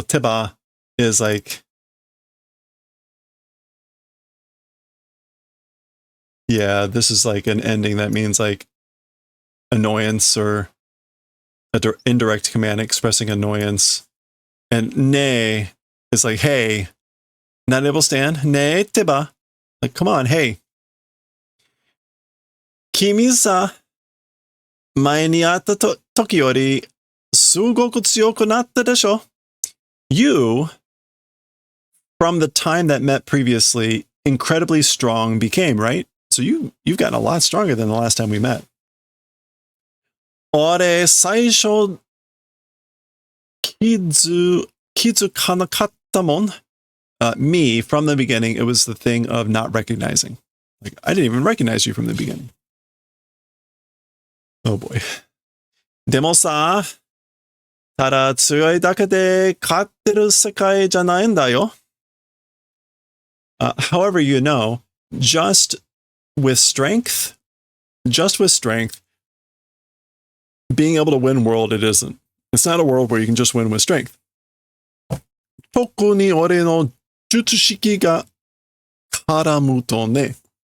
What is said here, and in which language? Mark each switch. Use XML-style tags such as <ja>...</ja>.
<en>Teba is like, yeah, this is like an ending that means like annoyance or an indirect command expressing annoyance. And ne is like, hey, not able to stand. Ne teba. Like, come on, hey.</en> <ja>Kimi sa, 前に会った時よりすごく強くなったでしょ?</ja> <en>You, from the time that met previously, incredibly strong became, right? So you've gotten a lot stronger than the last time we met.</en> <ja>俺、最初気づかなかったもん。</ja> <en>me from the beginning, it was the thing of not recognizing. Like, I didn't even recognize you from the beginning. Oh boy.</en> <ja>でもさ、ただ強いだけで勝ってる世界じゃないんだよ。</ja> <en>However, you know, just with strength, being able to win world, it isn't. It's not a world where you can just win with strength.</en> <ja>特に俺の術式が絡むとね。</ja>